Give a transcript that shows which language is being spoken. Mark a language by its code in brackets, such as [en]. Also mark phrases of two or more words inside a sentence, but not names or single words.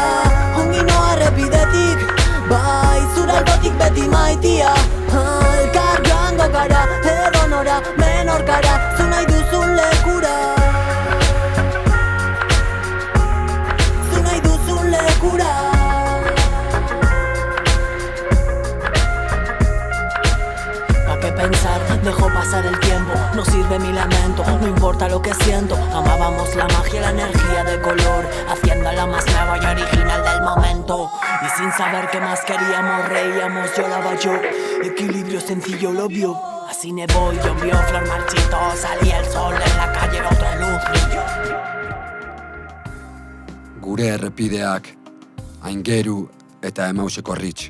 [eu] Ongi noa errepidetik, bai zure albotik beti maitia, elkar joango gara, edo nora, Menorcara, zu nahi duzun lekura. Zu nahi duzun lekura. [es] Pa' que pensar tiempo, no sirve mi lamento, no importa lo que siento. Amábamos la magia y la energía de color, haciéndola más nueva y original del momento. Y sin saber qué más queríamos, reíamos, lloraba yo. Equilibrio sencillo, lo vio. Así nevó y llovió, flor marchito, salía el sol en la calle, otra luz brilló. [eu] Gure errepideak, Aingeru eta Emauseko Ritz.